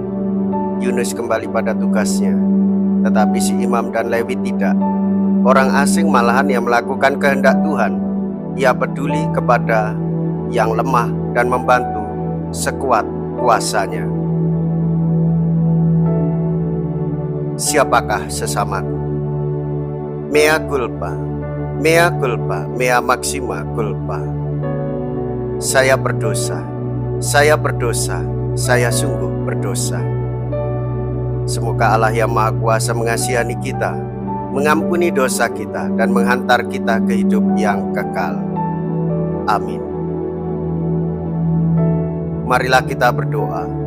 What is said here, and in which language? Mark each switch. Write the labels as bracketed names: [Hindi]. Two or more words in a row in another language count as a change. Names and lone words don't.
[Indonesian] Yunus kembali pada tugasnya, tetapi si imam dan Lewi tidak. Orang asing malahan yang melakukan kehendak Tuhan. Ia peduli kepada yang lemah dan membantu sekuat kuasanya. Siapakah sesamaku? [Latin] Mea culpa, mea culpa, mea maxima culpa. [Indonesian] Saya berdosa, saya berdosa, saya sungguh berdosa. Semoga Allah yang Maha Kuasa mengasihani kita, mengampuni dosa kita, dan menghantar kita ke hidup yang kekal. Amin. Marilah kita berdoa.